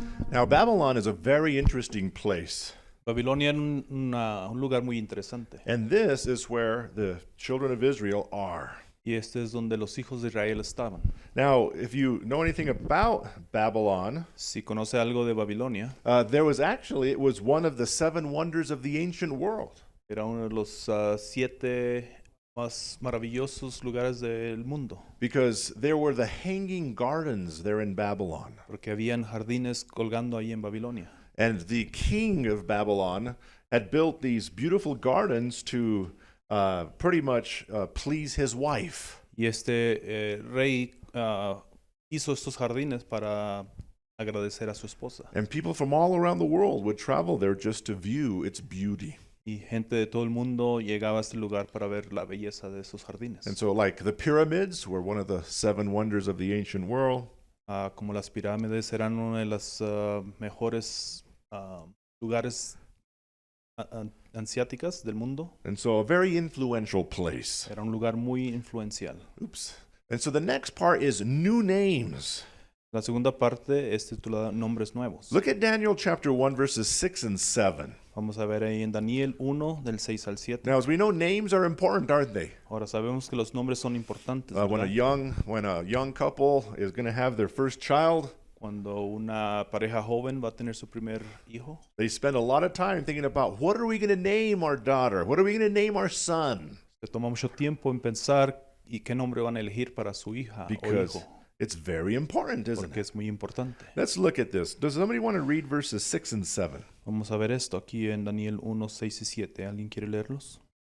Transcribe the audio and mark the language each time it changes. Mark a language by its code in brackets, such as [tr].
[en] Now, Babylon is a very interesting place. [es] Babilonia era un lugar muy interesante. [en] And this is where the children of Israel are. [es] Y este es donde los hijos de Israel estaban. [en] Now, if you know anything about Babylon, [es] Si conoce algo de Babilonia, [en] it was one of the 7 wonders of the ancient world. [es] era uno de los 7 más maravillosos lugares del mundo, [en] Because there were the hanging gardens there in Babylon. [es] porque habían jardines colgando ahí en Babilonia. [en] And the king of Babylon had built these beautiful gardens to pretty much please his wife. [es] Y este rey hizo estos jardines para agradecer a su esposa. [en] And people from all around the world would travel there just to view its beauty. [es] Y gente de todo el mundo llegaba a este lugar para ver la belleza de esos jardines. [en] And so, like the pyramids were one of the 7 wonders of the ancient world. [es] Como las pirámides eran uno de los mejores lugares asiáticas del mundo. [en] And so, a very influential place. [es] Era un lugar muy influencial. [en] Oops. And so, the next part is new names. [es] La segunda parte es titulada Nombres Nuevos. [en] Look at Daniel chapter 1, verses 6 and 7. [es] Vamos a ver ahí en Daniel 1, del 6 al 7. [en] Now, as we know, names are important, aren't they? [es] Ahora sabemos que los nombres son importantes. [en] When a young couple is going to have their first child, [es] Cuando una pareja joven va a tener su primer hijo, [en] they spend a lot of time thinking about what are we going to name our daughter? What are we going to name our son? [es] se toma mucho tiempo en pensar y qué nombre van a elegir para su hija o [en] Because [es] hijo, [en] it's very important, isn't [es] porque [en] it? [es] es muy importante. [en] Let's look at this. Does somebody want to read verses 6 and 7? [es] Vamos a ver esto aquí en Daniel 1, 6 y 7. ¿Alguien quiere leerlos?